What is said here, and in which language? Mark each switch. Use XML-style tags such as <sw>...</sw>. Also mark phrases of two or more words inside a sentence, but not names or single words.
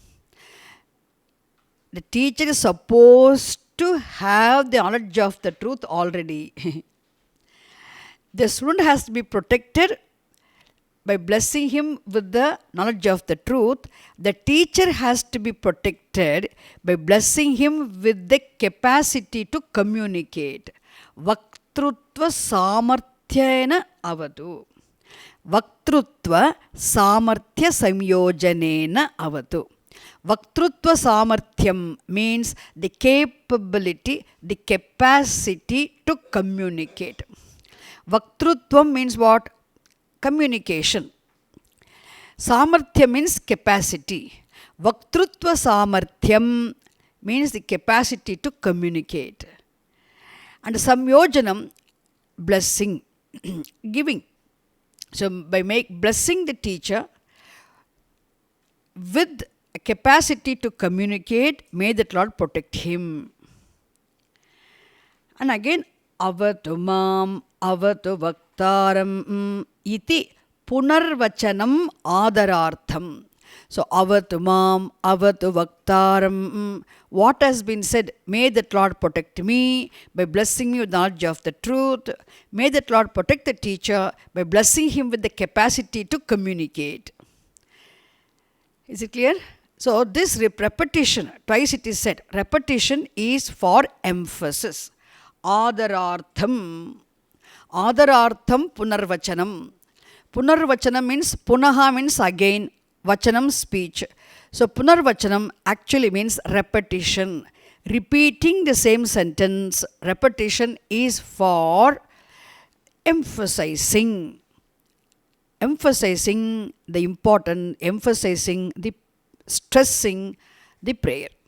<en>The teacher is supposed to have the knowledge of the truth already. The student has to be protected by blessing him with the knowledge of the truth. The teacher has to be protected by blessing him with the capacity to communicate.</en> <sa>Vaktrutva Samarthyena Avatu. Vaktrutva Samarthya Samyojanena Avatu. Vaktrutva Samarthyam</sa> <en>means the capability, the capacity to communicate. Vaktrutvam means what? Communication. Samarthya means capacity.</en> <sa>Vaktrutva Samarthyam</sa> <en>means the capacity to communicate. And Samyojanam, blessing, giving. So by blessing the teacher with a capacity to communicate, may that Lord protect him. And again,</en> <sa>Avatu Mam, Avatu Vaktaram iti Punarvachanam Adarartham. So Avatu Mam, Avatu Vaktaram.</sa> <en>What has been said, may that Lord protect me by blessing me with knowledge of the truth. May that Lord protect the teacher by blessing him with the capacity to communicate. Is it clear? So this repetition, twice it is said, repetition is for emphasis.</en> <sa>Adarartham. Adarartham Punarvachanam.</sa> <en>Punarvachanam means, Punaha means again, Vachanam speech. So Punarvachanam actually means repetition. Repeating the same sentence, repetition is for emphasizing. emphasizing the important, emphasizing the stressing the prayer.</en>